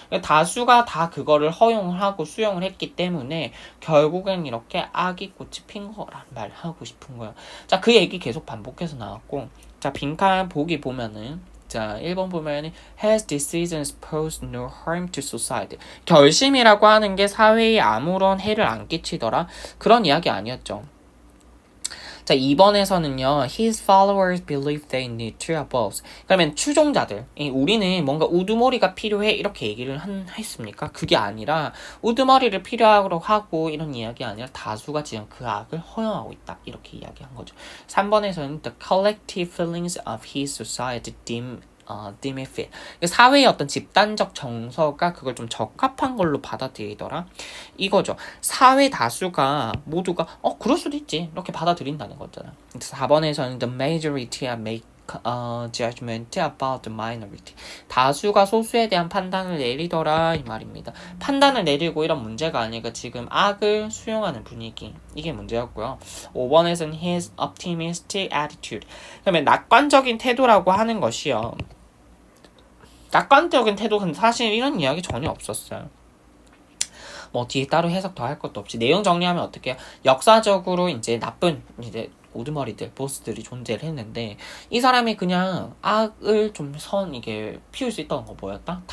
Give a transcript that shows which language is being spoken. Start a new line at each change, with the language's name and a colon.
Korean: 다수가 다 그거를 허용하고 수용을 했기 때문에 결국엔 이렇게 악이 꽃이 핀 거란 말 하고 싶은 거예요.
English: 자, 그 얘기 계속 반복해서 나왔고
Korean: 자, 빈칸 보기 보면은 자, 1번 보면은
English: has decisions posed no harm to society.
Korean: 결심이라고 하는 게 사회에 아무런 해를 안 끼치더라. 그런 이야기 아니었죠. 자, 2번에서는요.
English: His followers believe they need to oppose.
Korean: 그러면 추종자들, 우리는 뭔가 우두머리가 필요해 이렇게 얘기를 했습니까? 그게 아니라 우두머리를 필요하고 하고 이런 이야기 아니라 다수가 지금 그 악을 허용하고 있다 이렇게 이야기한 거죠.
English: 3번에서는 the collective feelings of his society deem it fit.
Korean: 사회의 어떤 집단적 정서가 그걸 좀 적합한 걸로 받아들이더라. 이거죠. 사회 다수가 모두가 그럴 수도 있지 이렇게 받아들인다는 거잖아.
English: 4번에서는 the majority make judgment about the minority.
Korean: 다수가 소수에 대한 판단을 내리더라 이 말입니다. 판단을 내리고 이런 문제가 아니고 지금 악을 수용하는 분위기 이게 문제였고요.
English: 5번에서는 his optimistic attitude.
Korean: 그러면 낙관적인 태도라고 하는 것이요. 낙관적인 태도는 사실 이런 이야기 전혀 없었어요. 뭐 뒤에 따로 해석 더 할 것도 없이 내용 정리하면 어떻게 역사적으로 이제 나쁜 이제 우두머리들, 보스들이 존재를 했는데 이 사람이 그냥 악을 좀 이게 피울 수 있다는 거 뭐였다?